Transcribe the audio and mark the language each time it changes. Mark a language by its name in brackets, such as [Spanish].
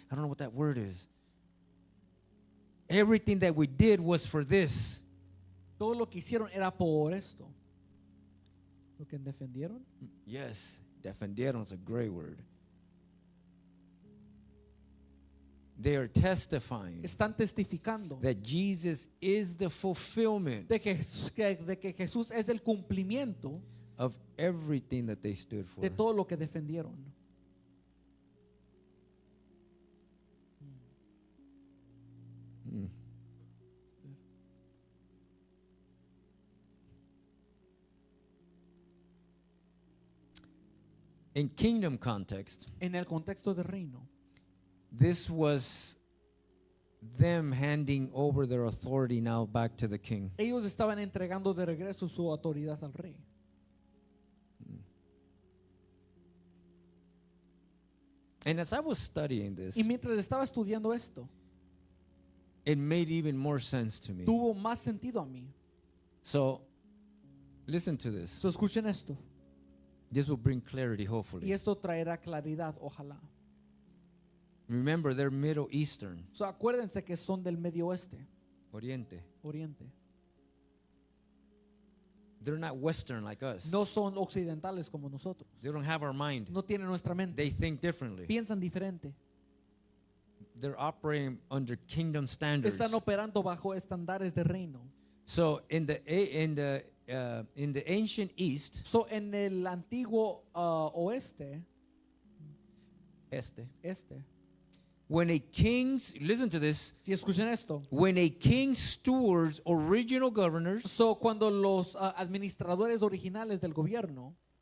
[English] I don't know what that word is. Everything that we did was for this. [Spanish] Todo lo que hicieron era por esto. ¿Lo que defendieron? [English] Yes. Defendieron is a great word. They are testifying [Spanish] Están testificando [English] that Jesus is the fulfillment [Spanish] de que Jesús es el cumplimiento [English] of everything that they stood for. [Spanish] de todo lo que defendieron. [English] In kingdom context, [Spanish] En el contexto del reino, [English] this was them handing over their authority now back to the king. [Spanish] ellos estaban entregando de regreso su autoridad al rey. [English] And as I was studying this, [Spanish] Y mientras estaba estudiando esto, [English] it made even more sense to me. [Spanish] tuvo más sentido a mí. [English] So, listen to this. [Spanish] So, escuchen esto. [English] This will bring clarity, [Spanish] Y [English] hopefully. [Spanish] esto traerá claridad, ojalá. [English] Remember, they're Middle Eastern, [Spanish] So, acuérdense que son del Medio Oeste, Oriente. Oriente. [English] They're not Western like us. [Spanish] No son occidentales como nosotros. [English] They don't have our mind. [Spanish] No tienen nuestra mente. [English] They think differently. [Spanish] Piensan diferente. [English] They're operating under kingdom standards. [Spanish] Están operando bajo estándares de reino. [English] So in the ancient East, [Spanish] So, en el antiguo oeste, este, [English] when a king's, listen to this, [Spanish] si escuchen esto. [English] when a king's stewards, original governors, [Spanish] So, cuando los administradores originales del gobierno